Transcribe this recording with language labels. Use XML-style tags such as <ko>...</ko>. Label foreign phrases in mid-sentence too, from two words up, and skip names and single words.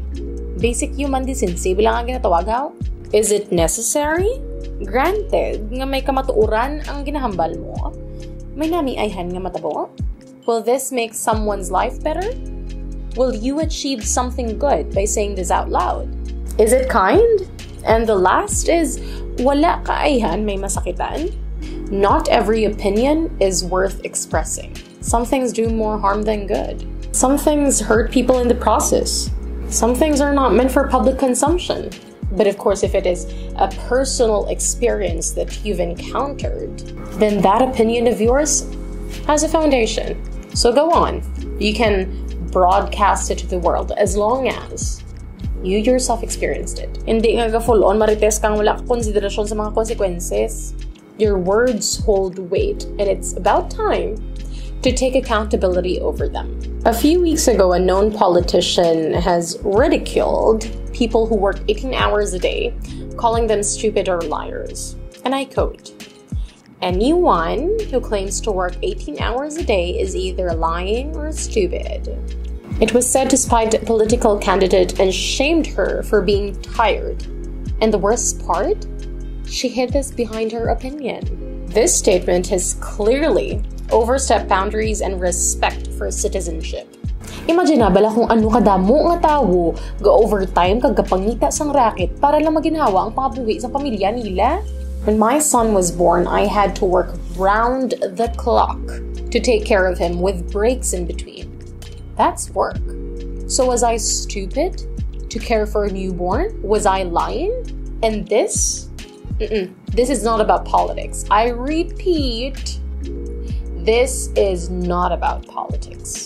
<en>Basic human decency</en> <hil>bilang nga ginatawag</hil> <en>how? Is it necessary? Granted,</en> <hil>nga may kamatuuran ang ginahambal mo, may nami ayhan nga matabo.</hil> <en>Will this make someone's life better? Will you achieve something good by saying this out loud? Is it kind? And the last is,</en> <hil>wala ka ayhan may masakitan?</hil> <en>Not every opinion is worth expressing. Some things do more harm than good. Some things hurt people in the process. Some things are not meant for public consumption. But of course, if it is a personal experience that you've encountered, then that opinion of yours has a foundation. So go on. You can broadcast it to the world as long as you yourself experienced it.</en> <hil>Hindi nga</hil> <en>full on</en> <hil>marites kang wala ka konsiderasyon sa mga consequences.</hil> <en>Your words hold weight, and it's about time to take accountability over them. A few weeks ago, a known politician has ridiculed people who work 18 hours a day, calling them stupid or liars. And I quote, "Anyone who claims to work 18 hours a day is either lying or stupid." It was said to spite a political candidate and shamed her for being tired. And the worst part? She hid this behind her opinion. This statement has clearly overstepped boundaries and respect for citizenship.</en> <hil>Imagine na bala kung ano kadamo nga tawo ga-overtime kagapangita sang racket para lang maginhawa ang pangabuhi sa pamilya nila.</hil> <en>When my son was born, I had to work round the clock to take care of him with breaks in between. That's work. So was I stupid to care for a newborn? Was I lying? And this? This is not about politics. I repeat, this is not about politics.</en>